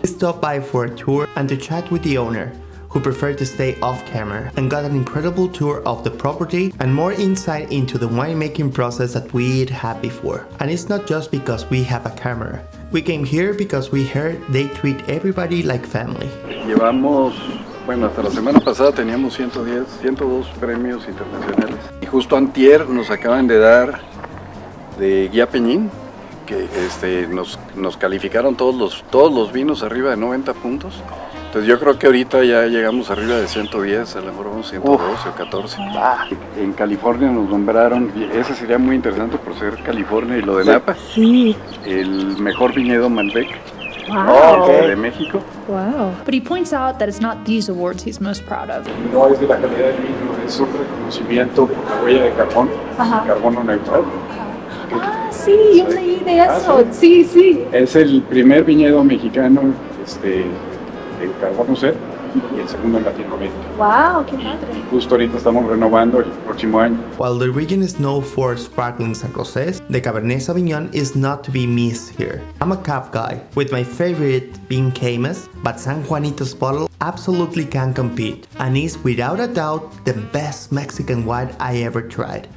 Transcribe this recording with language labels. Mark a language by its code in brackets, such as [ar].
[en] We stopped by for a tour and to chat with the owner, who preferred to stay off camera, and got an incredible tour of the property and more insight into the winemaking process that we'd had before. And it's not just because we have a camera. We came here because we heard they treat everybody like family. [es] Llevamos, bueno, hasta la semana pasada teníamos 102 premios internacionales. Y justo antier nos acaban de dar de Guía Peñín, que nos calificaron todos los vinos arriba de 90 puntos. Entonces yo creo que ahorita ya llegamos arriba de 110, a lo mejor vamos 112 o 14. En California nos nombraron, y ese sería muy interesante por ser California y lo de Napa, Sí. el mejor viñedo Malbec [en] Wow. [es] de México. [en] Wow. But he points out that it's not these awards he's most proud of. [es] No es de la calidad del vino, es un reconocimiento por la huella de carbón, carbono neutral. Sí, yo leí de eso. Sí. Es el primer viñedo mexicano en carbono cero y el segundo en Latinoamérica. Wow, qué padre. Justo ahorita estamos renovando el próximo año. [en] While the region is known for sparklings and rosés, the Cabernet Sauvignon is not to be missed here. I'm a Cab guy, with my favorite being Camus, but San Juanito's bottle absolutely can compete, and is without a doubt the best Mexican wine I ever tried.